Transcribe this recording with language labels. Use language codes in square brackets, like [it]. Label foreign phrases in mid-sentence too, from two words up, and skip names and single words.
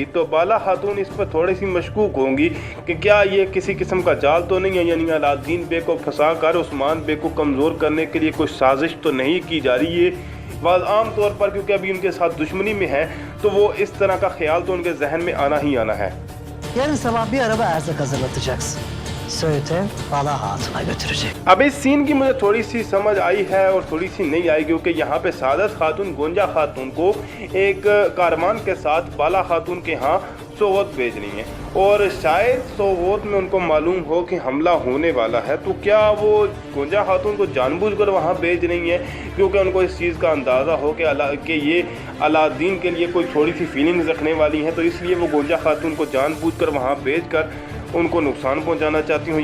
[hi] तो बाला खातून इस पर थोड़ी सी मशकूक होंगी कि क्या ये किसी किस्म का जाल तो नहीं है, यानी अलाउद्दीन बे को फंसा कर उस्मान बे को कमज़ोर करने के लिए कोई साजिश तो नहीं की जा रही है। वह आम तौर पर क्योंकि अभी उनके साथ दुश्मनी में है तो वो इस तरह का ख्याल तो उनके जहन में आना ही आना है। [tr] Yarın sabah bir araba erzak hazırlatacaksın. Söğüt'e Bala Hatun'a götürecek. [hi] अब इस सीन की मुझे थोड़ी सी समझ आई है और थोड़ी सी नहीं आई, क्योंकि यहाँ पे सादत खातून गोंजा खातून को एक कारवान के साथ बाला खातून के यहाँ सोगत भेज रही हैं और शायद सोगत में उनको मालूम हो कि हमला होने वाला है। तो क्या वो गोंजा खातून को जानबूझकर वहाँ भेज रही हैं क्योंकि उनको इस चीज़ का अंदाज़ा हो कि ये अलाउद्दीन के लिए कोई थोड़ी सी फीलिंग्स रखने वाली हैं, तो इसलिए वो गोंजा खातून को जानबूझकर वहाँ भेज कर उनको नुकसान पहुंचाना चाहती हूँ।